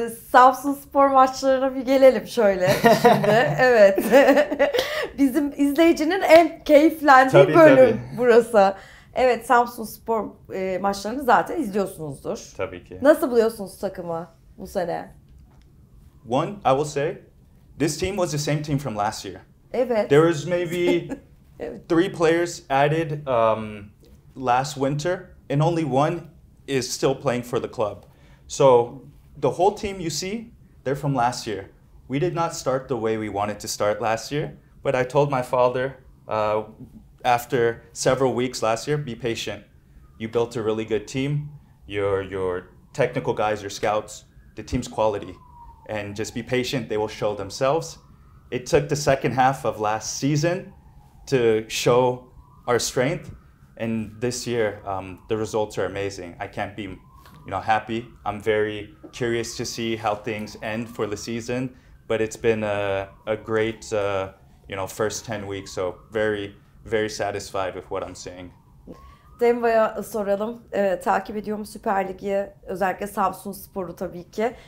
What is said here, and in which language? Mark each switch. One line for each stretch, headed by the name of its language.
Turkish: Samsunspor maçlarına bir gelelim şöyle şimdi. Evet. Bizim izleyicinin en keyiflendiği bölüm burası. Evet, Samsunspor maçlarını zaten izliyorsunuzdur. Tabii ki. Nasıl buluyorsunuz takımı bu sene?
English: One, I will say, this team was the same team from last year.
Turkish: Evet.
English: There was maybe 3 players added last winter, and only one is still playing for the club. So the whole team you see, they're from last year. We did not start the way we wanted to start last year, but I told my father after several weeks last year, be patient. You built a really good team. Your technical guys, your scouts, the team's quality. And just be patient, they will show themselves. It took the second half of last season to show our strength. And this year, the results are amazing. I can't be happy. I'm very curious to see how things end for the season. But it's been a great first 10 weeks. So very, very satisfied with what I'm seeing.
Turkish: Demba'ya soralım. Takip ediyorum Süper Lig'i, özellikle Samsunspor'u tabii ki.